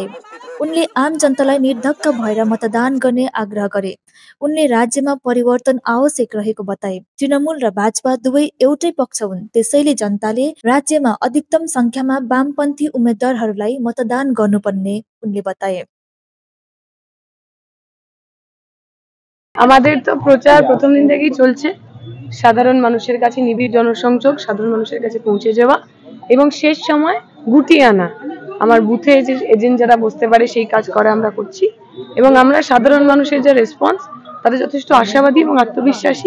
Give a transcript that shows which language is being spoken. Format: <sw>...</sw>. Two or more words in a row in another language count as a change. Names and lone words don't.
<ne>उनले आम जनतालाई निर्धक्क भएर मतदान गर्ने आग्रह गरे। उनले राज्यमा परिवर्तन आवश्यक रहेको बताए। तृणमूल र भाजपा दुवै एउटै पक्ष हुन्, त्यसैले जनताले राज्यमा अधिकतम संख्यामा वामपन्थी उम्मेद्वारहरूलाई मतदान गर्नुपर्ने उनले बताए।</ne> <bn>আমাদের তো প্রচার প্রথম দিন থেকেই চলছে। সাধারণ মানুষের কাছে নিবিড় জনসংযোগ, সাধারণ মানুষের কাছে পৌঁছে যাওয়া এবং শেষ সময় গুটিয়ে আনা। আমার বুথে এজেন্ট যারা বসতে পারে সেই কাজ করা আমরা করছি এবং আমরা সাধারণ মানুষের যে রেসপন্স তাদের যথেষ্ট আশাবাদী এবং আত্মবিশ্বাসী।</bn>